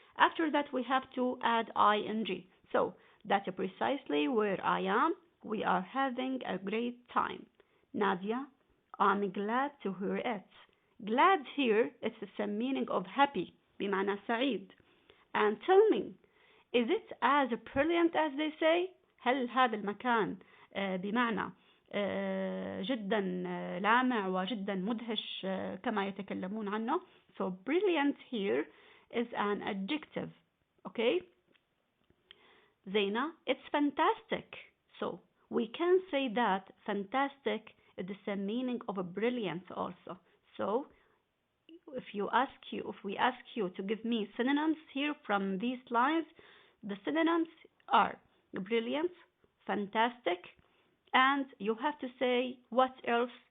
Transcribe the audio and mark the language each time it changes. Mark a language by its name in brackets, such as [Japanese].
[English] After that, we have to add ing. So that's precisely where I am. We are having a great time. Nadia, I'm glad to hear it. Glad here, it's the same meaning of happy, [Arabic] بمعنى سعيد. [English] And tell me, is it as brilliant as they say? [Arabic] هل هذا المكان بمعنى جدا لامع وجدا مدهش كما يتكلمون عنه? [English] So brilliant here is an adjective. Okay? Zaina, it's fantastic. So we can say that fantastic is the same meaning of a brilliant also. So if we ask you to give me synonyms here from these lines, the synonyms are brilliant, fantastic, and you have to say what else?